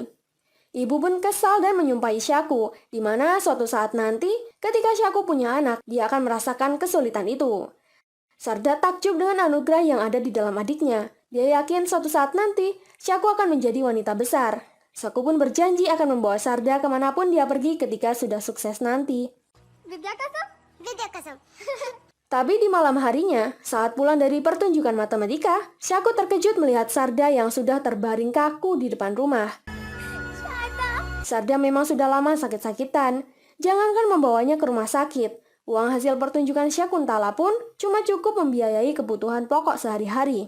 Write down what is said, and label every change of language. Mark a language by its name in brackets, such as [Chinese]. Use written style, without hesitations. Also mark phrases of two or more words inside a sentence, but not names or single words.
[Indonesian] Ibu pun kesal dan menyumpahi Syaku, di mana suatu saat nanti, ketika Syaku punya anak, dia akan merasakan kesulitan itu. Sharda takjub dengan anugerah yang ada di dalam adiknya. Dia yakin suatu saat nanti, Syaku akan menjadi wanita besar. Syaku pun berjanji akan membawa Sharda kemanapun dia pergi ketika sudah sukses nanti. [Hindi] विद्या कसम विद्या कसम [Indonesian] Tapi di malam harinya, saat pulang dari pertunjukan matematika, Syaku terkejut melihat Sharda yang sudah terbaring kaku di depan rumah. Sharda memang sudah lama sakit-sakitan. Jangankan membawanya ke rumah sakit, uang hasil pertunjukan Sakuntala pun cuma cukup membiayai kebutuhan pokok sehari-hari.